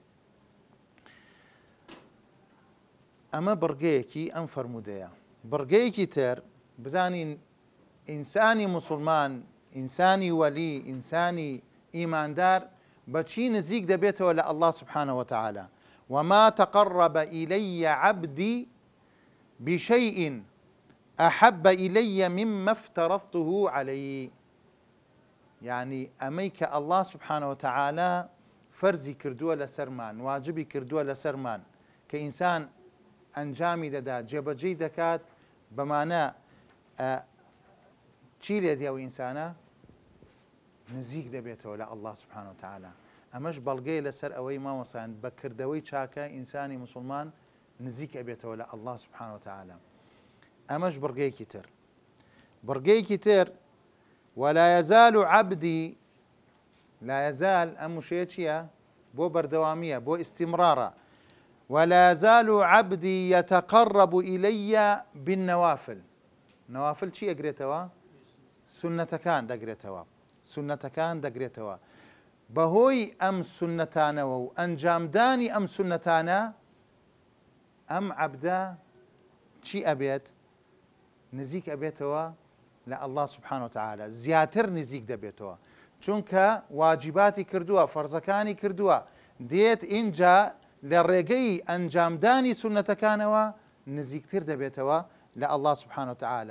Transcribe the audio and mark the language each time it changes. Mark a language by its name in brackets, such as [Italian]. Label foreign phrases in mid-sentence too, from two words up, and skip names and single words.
[Central Kurdish] ئەمە بڕگەیەکی ئەم فەرموودەیە. بڕگەیەکی تر بزانین ئینسانی موسڵمان، ئینسانی وەلی، ئینسانی ئیماندار بەچی نزیک دەبێتەوە لە ئەڵڵا [Arabic] سوبحانەوە وتەعالە. وما تقرب إلي عبدي بشيء أحب إلي مما افترضته عليه. [Central Kurdish] يعني أميك [Arabic] الله سبحانه وتعالى [Central Kurdish] فرزي كردووە لەسەرمان، واجبی کردووە لەسەرمان کە ئینسان ئەنجامی دەدات، جێبەجێی دەکات، بەمانە چی لێ دێ ئەو ئینسانە؟ نزیک دەبێتەوە لە ئەڵڵا [Arabic] سوبحانەوە وتەعالە. [Central Kurdish] ئەمەش بەڵگەی لەسەر ئەوەی مامۆسان بە کردەوەی چاکە ئینسانی موسڵمان نزیک ئەبێتەوە لە ئەڵڵا [Arabic] سوبحانەوە وتەعالە. [Central Kurdish] ئەمەش بڕگەیەکی تر. بڕگەیەکی تر [Arabic] ولا يزال عبدي، لا يزال [Central Kurdish] ئەم وشەیە چییە؟ بۆ بەردەوامیە، بۆ ئیستیمرارە. [Arabic] ولا يزال عبدي يتقرب إلي بالنوافل. [Central Kurdish] نوافل چی ئەگرێتەوە؟ سنەتەکان دەگرێتەوە، سنەتەکان دەگرێتەوە. بەهۆی ئەم سنەتانەوە و ئەنجامدانی ئەم سنەتانە ئەم عەبدە چی ئەبێت؟ نزیک ئەبێتەوە لە ئەڵڵا [Arabic] سوبحانەوە وتەعالە، [Central Kurdish] زیاتر نزیک دەبێتەوە، چونکە واجباتی کردووە، فەرزەکانی کردووە، دێت ئینجا لە ڕێگەی ئەنجامدانی سنەتەکانەوە نزیکتر دەبێتەوە لە ئەڵڵا [Arabic] سوبحانەوە وتەعالە.